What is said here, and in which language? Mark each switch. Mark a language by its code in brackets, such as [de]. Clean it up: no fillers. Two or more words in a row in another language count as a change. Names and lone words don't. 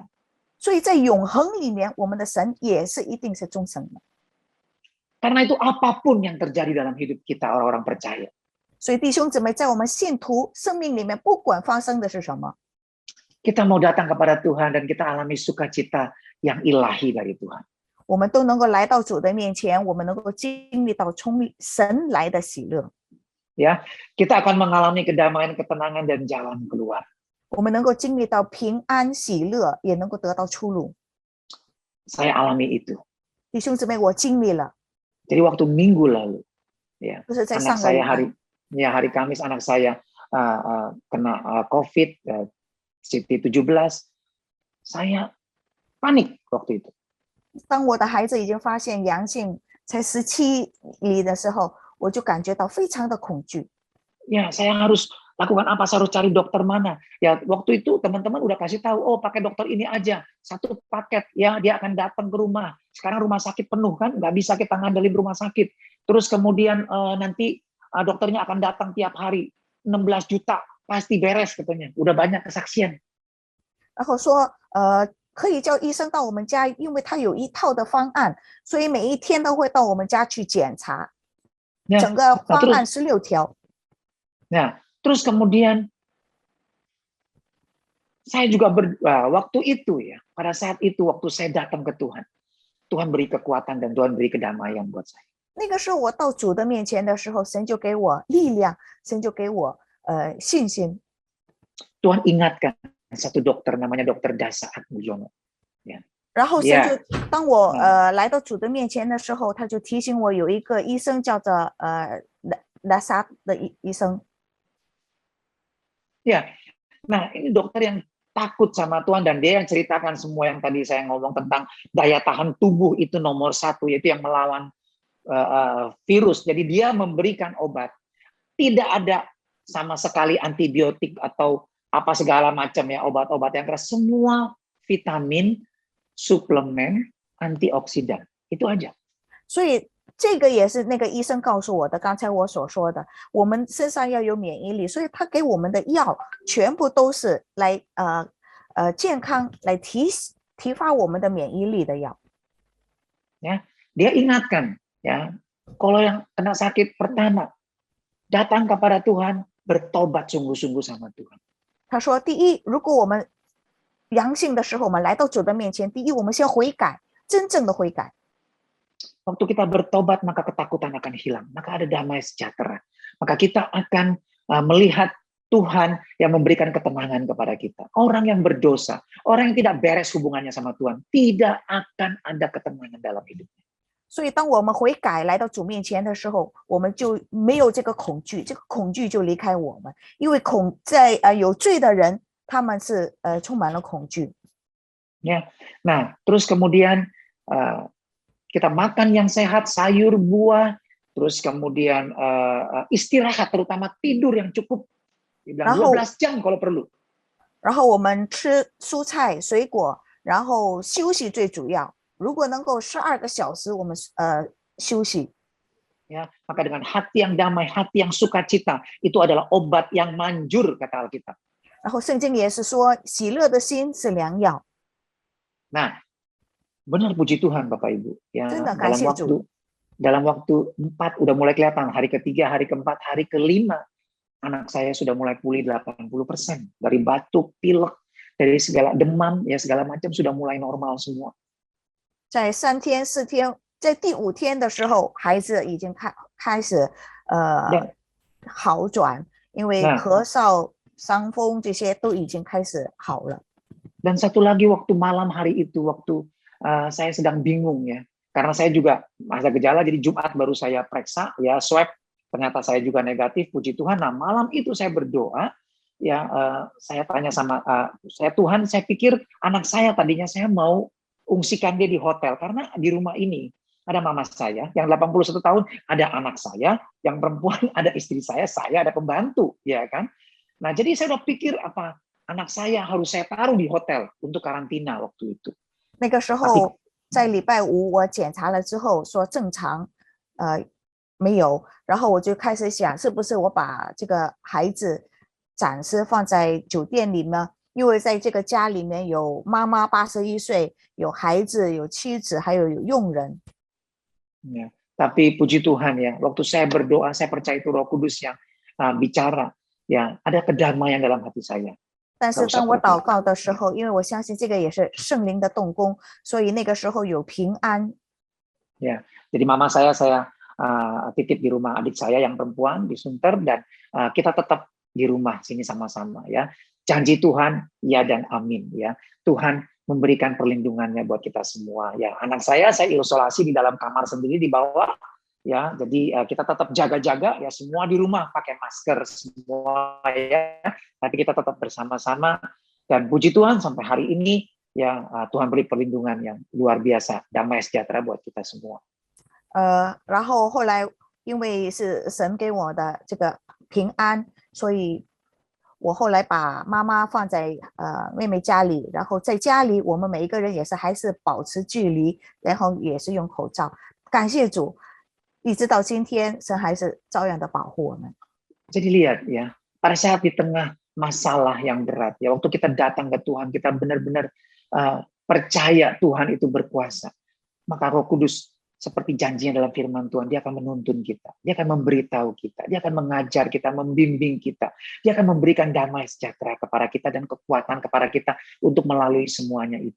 [zh] 所以在永恒里面，我们的神也是一定是忠诚的。 [id] Karena itu apapun yang terjadi dalam hidup kita, orang-orang percaya. [zh] 所以弟兄姊妹，在我们信徒生命里面，不管发生的是什么， [id] Kita mau datang kepada Tuhan dan kita alami sukacita yang ilahi dari Tuhan. [zh] 我们都能够来到主的面前，我们能够经历到从神来的喜乐。 [id] Ya, kita akan mengalami kedamaian, ketenangan dan jalan keluar. [zh] 我们能够经历到平安喜乐，也能够得到出路。 [id] Saya alami itu. [zh] 弟兄姊妹，我经历了， [id] Jadi waktu minggu lalu, ya, [zh] 就是在 [id] anak [zh] 上个礼 [id] saya [zh] 拜， [id] hari Kamis anak saya kena COVID, CT17, saya panik waktu itu. [zh] 当我的孩子已经发现阳性，才17里的时候，我就感觉到非常的恐惧。 [id] Ya, saya harus lakukan apa? Saya harus cari dokter mana? Ya, waktu itu teman-teman udah kasih tahu, oh pakai dokter ini aja, satu paket, ya dia akan datang ke rumah. Sekarang rumah sakit penuh kan, nggak bisa kita ngandelin rumah sakit. Terus kemudian nanti dokternya akan datang tiap hari, 16 juta, pasti beres katanya. Udah banyak kesaksian. [zh] 然后说，可以叫医生到我们家，因为他有一套的方案，所以每一天都会到我们家去检查。 [id] Ya, [zh] 整个方案16条。 [id] Nah, terus kemudian saya juga waktu itu ya, pada saat itu waktu saya datang ke Tuhan, Tuhan beri kekuatan dan Tuhan beri kedamaian buat saya. [zh] 那个时候我到主的面前的时候，神就给我力量，神就给我信心。 [id] Tuhan ingatkan satu dokter namanya Dokter Dasa Atmojono. Ya. [zh] 然后神就当我来到主的面前的时候，他就提醒我有一个医生叫做Dasa的医生。 [id] Ya, nah ini dokter yang takut sama Tuhan dan dia yang ceritakan semua yang tadi saya ngomong tentang daya tahan tubuh itu nomor 1, yaitu yang melawan virus. Jadi dia memberikan obat, tidak ada sama sekali antibiotik atau apa segala macam ya obat-obat yang keras, semua vitamin, suplemen, antioksidan itu aja. [zh] 所以这个也是那个医生告诉我的，刚才我所说的，我们身上要有免疫力，所以他给我们的药全部都是来健康来提发我们的免疫力的药。 [id] Ya, dia ingatkan ya, kalau yang kena sakit pertama datang kepada Tuhan, bertobat sungguh-sungguh sama Tuhan. [zh] 他说，第一，如果我们阳性的时候，我们来到主的面前，第一，我们是要悔改，真正的悔改。 [id] Waktu kita bertobat, maka ketakutan akan hilang, maka ada damai sejahtera. Maka kita akan melihat Tuhan yang memberikan ketenangan kepada kita. Orang yang berdosa, orang yang tidak beres hubungannya sama Tuhan, tidak akan ada ketenangan dalam hidupnya. [zh] 所以，当我们悔改来到主面前的时候，我们就没有这个恐惧，这个恐惧就离开我们，因为有罪的人，他们是充满了恐惧。 [id] Ya, nah terus kemudian kita makan yang sehat, sayur, buah, terus kemudian istirahat, terutama tidur yang cukup, dibilang 12 jam kalau perlu. [zh] 然后我们吃蔬菜、水果，然后休息最主要。如果能够12个小时，我们休息。 [id] Ya, maka dengan hati yang damai, hati yang sukacita, itu adalah obat yang manjur kata Alkitab. [zh] 然后圣经也是说，喜乐的心是良药。 [id] Nah, benar puji Tuhan Bapak Ibu. Ya, Terima kasih, dalam waktu 4 udah mulai kelihatan, hari ketiga, hari keempat, hari kelima, anak saya sudah mulai pulih 80%. Dari batuk, pilek, dari segala demam, ya segala macam sudah mulai normal semua. [zh] 在3天4天，在第5天的时候，孩子已经开始好转，因为咳嗽、伤风这些都已经开始好了。 [id] Dan satu lagi waktu malam hari itu, waktu saya sedang bingung ya, karena saya juga ada gejala, jadi Jumat baru saya periksa, ya swab, ternyata saya juga negatif, puji Tuhan. Nah malam itu saya berdoa, ya saya tanya sama Tuhan, saya pikir anak saya tadinya saya mau ungsikan dia di hotel, karena di rumah ini ada mama saya yang 81 tahun, ada anak saya yang perempuan, ada istri saya ada pembantu, ya kan. Nah jadi saya udah pikir apa anak saya harus saya taruh di hotel untuk karantina waktu itu. [zh] 那个时候在礼拜5我检查了之后说正常，没有，然后我就开始想是不是我把这个孩子暂时放在酒店里呢？因为在这个家里面有妈妈81岁，有孩子，有妻子，还有佣人。 [id] Ya, tapi puji Tuhan ya, waktu saya berdoa saya percaya itu Roh Kudus yang bicara, ya ada kedamaian dalam hati saya. [zh] 但是当我祷告的时候，因为我相信这个也是圣灵的动工，所以那个时候有平安。 [id] Ya, jadi mama saya titip di rumah adik saya yang perempuan di Sunter dan kita tetap di rumah sini sama-sama ya. Janji Tuhan ya dan amin ya. Tuhan memberikan perlindungannya buat kita semua ya. Anak saya isolasi di dalam kamar sendiri di bawah ya. Jadi kita tetap jaga-jaga ya, semua di rumah pakai masker semua ya. Tapi kita tetap bersama-sama dan puji Tuhan sampai hari ini ya Tuhan beri perlindungan yang luar biasa, damai sejahtera buat kita semua. [zh] 然后后来因为是神给我的这个平安，所以我后来把妈妈放在妹妹家里，然后在家里我们每一个人也是还是保持距离，然后也是用口罩。感谢主，一直到今天神还是照样的保护我们。 [id] Jadi lihat ya, pada saat di tengah masalah yang berat ya, waktu kita datang ke Tuhan, kita benar-benar percaya Tuhan itu berkuasa, maka Roh Kudus seperti janjinya dalam firman Tuhan, dia akan menuntun kita, dia akan memberitahu kita, dia akan mengajar kita, membimbing kita, dia akan memberikan damai sejahtera kepada kita dan kekuatan kepada kita untuk melalui semuanya itu.